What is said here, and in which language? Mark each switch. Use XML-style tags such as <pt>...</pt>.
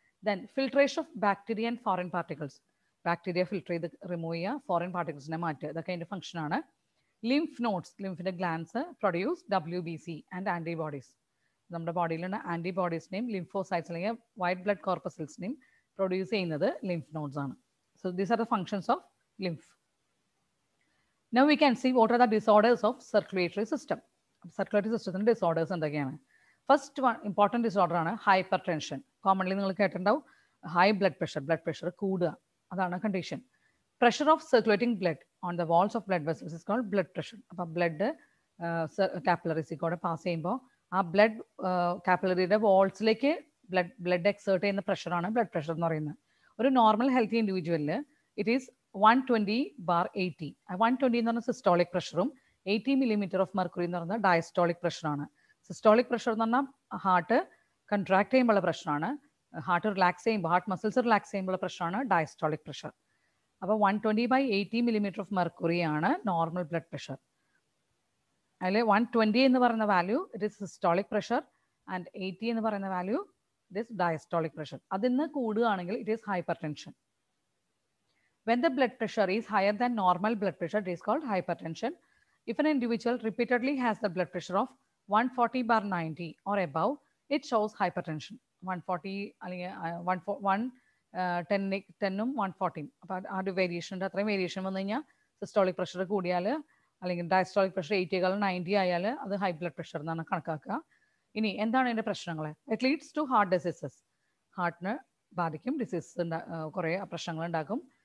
<en>Then filtration of bacteria and foreign particles.</en> <ml>Bacteria filter ചെയ്ത് remove ചെയ്യുക, foreign പാർട്ടിക്കിൾസിനെ മാറ്റുക, ഇതൊക്കെ അതിൻ്റെ ഫംഗ്ഷനാണ്.</ml> <en>Lymph nodes, ലിംഫിൻ്റെ glands produce WBC and antibodies.</en> <ml>നമ്മുടെ ബോഡിയിലുള്ള ആൻറ്റിബോഡീസിനെയും ലിംഫോസൈറ്റ്സ് അല്ലെങ്കിൽ വൈറ്റ് ബ്ലഡ് കോർപ്പസൽസിനെയും പ്രൊഡ്യൂസ് ചെയ്യുന്നത് ലിംഫ് നോഡ്സ് ആണ്.</ml> <en>So these are the functions of lymph. Now we can see what are the disorders of circulatory system.</en> <ml>Circulatory സിസ്റ്റത്തിന് disorders എന്തൊക്കെയാണ്?</ml> <en>first one important disorder</en> <ml>ആണ് hyper tension. Commonly നിങ്ങൾ കേട്ടിട്ടുണ്ടാവും, high blood pressure കൂടുക, അതാണ് condition.</ml> <en>Pressure of circulating blood on the walls of blood vessels is called blood pressure.</en> <ml>അപ്പോൾ blood കാപ്പിലറീസിൽ കൂടെ pass ചെയ്യുമ്പോൾ ആ ബ്ലഡ് കാപ്പിലറിയുടെ വാൾസിലേക്ക് ബ്ലഡ് എക്സേർട്ട് ചെയ്യുന്ന പ്രഷറാണ് ബ്ലഡ് പ്രഷർ എന്ന് പറയുന്നത്. ഒരു നോർമൽ ഹെൽത്തി ഇൻഡിവിജ്വലിൽ</ml> <en>it is</en> <ml>120/80. 120 എന്ന് പറഞ്ഞാൽ സിസ്റ്റോളിക് പ്രഷറും 80 millimeter ഓഫ് മെർക്കുറി എന്ന് പറയുന്നത് ഡയസ്റ്റോളിക് പ്രഷറാണ്. സിസ്റ്റോളിക് പ്രഷർ എന്ന് പറഞ്ഞാൽ ഹാർട്ട് കൺട്രാക്ട് ചെയ്യുമ്പോഴുള്ള പ്രഷറാണ്. ഹാർട്ട് റിലാക്സ് ചെയ്യുമ്പോൾ, ഹാർട്ട് മസിൽസ് റിലാക്സ് ചെയ്യുമ്പോഴുള്ള പ്രഷറാണ് ഡയസ്റ്റോളിക് പ്രഷർ. അപ്പോൾ 120/80 millimeter ഓഫ് മെർക്കുറി ആണ് നോർമൽ ബ്ലഡ് പ്രഷർ. അതിൽ 120 എന്ന് പറയുന്ന value</ml> <en>it is</en> <ml>systolic pressure and 80 എന്ന് പറയുന്ന value it is diastolic pressure. അതിന്ന് കൂടുകയാണെങ്കിൽ</ml> <en>It is hypertension. When the blood pressure is higher than normal blood pressure, it is called hypertension. If an individual repeatedly has the blood pressure of 140/90 or above, it shows hypertension.</en> <ml>140 അല്ലെങ്കിൽ 110-ഉം 140-ഉം. അപ്പോൾ ആ ഒരു വേരിയേഷൻ്റെ അത്രയും variation വന്നു കഴിഞ്ഞാൽ systolic pressure കൂടിയാൽ അല്ലെങ്കിൽ diastolic pressure 80/90 ആയാൽ അത് ഹൈ ബ്ലഡ് പ്രഷർ എന്നാണ് കണക്കാക്കുക. ഇനി എന്താണ് അതിൻ്റെ പ്രശ്നങ്ങൾ?</ml> <en>It leads to heart diseases.</en> <ml>ഹാർട്ടിന് ബാധിക്കും, ഡിസീസസ് കുറേ പ്രശ്നങ്ങൾ ഉണ്ടാക്കും.</ml>